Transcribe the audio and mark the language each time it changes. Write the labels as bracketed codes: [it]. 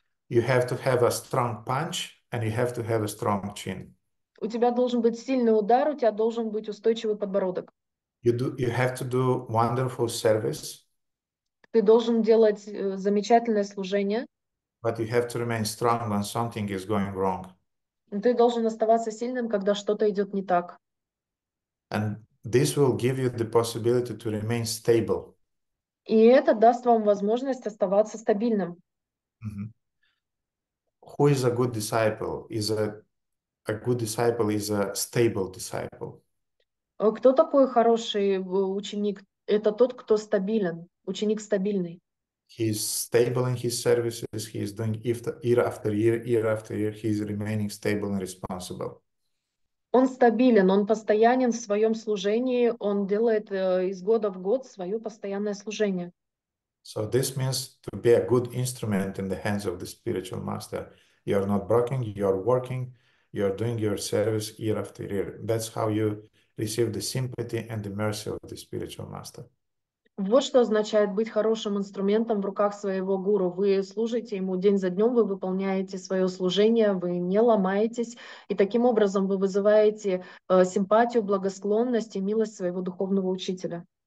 [en] You have to have a strong punch and you have to have a strong chin. [ru] У тебя должен быть сильный удар, у тебя должен быть устойчивый подбородок. [en] You have to do wonderful service. [ru] Ты должен делать замечательное служение. [en] But you have to remain strong when something is going wrong. [ru] Ты должен оставаться сильным, когда что-то идет не так. [en] And this will give you the possibility to remain stable. [ru] И это даст вам возможность оставаться стабильным. [en] Who is a good disciple? A good disciple is a stable disciple. [ru] Кто такой хороший ученик? Это тот, кто стабилен, ученик стабильный. [en] He is stable in his services. He is doing year after year, he is remaining stable and responsible. [ru] Он стабилен, он постоянен в своем служении, он делает из года в год свое постоянное служение. [en] So this means to be a good instrument in the hands of the spiritual master. You are not broken, you are working, you are doing your service year after year. That's how you receive the sympathy and the mercy of the spiritual master. [ru] Вот что означает быть хорошим инструментом в руках своего гуру. Вы служите ему день за днем, вы выполняете свое служение, вы не ломаетесь, и таким образом вы вызываете симпатию, благосклонность и милость своего духовного учителя.